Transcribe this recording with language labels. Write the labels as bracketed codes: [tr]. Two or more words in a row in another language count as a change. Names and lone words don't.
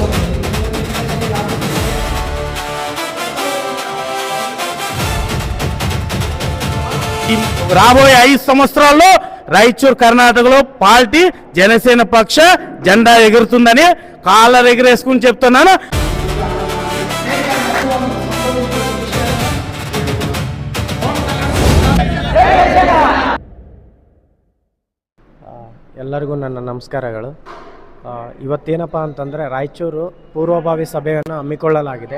[te] రాబోయే 5 సంవత్సరాల్లో రాయచూరు కర్ణాటకలో పార్టీ జనసేన పక్ష జెండా ఎగురుతుందని కాళ్ళ ఎగరేసుకుని చెప్తున్నాను. [kn] ಎಲ್ಲರಿಗೂ ನನ್ನ ನಮಸ್ಕಾರಗಳು. ಇವತ್ತೇನಪ್ಪ ಅಂತಂದರೆ ರಾಯಚೂರು ಪೂರ್ವಭಾವಿ ಸಭೆಯನ್ನು ಹಮ್ಮಿಕೊಳ್ಳಲಾಗಿದೆ.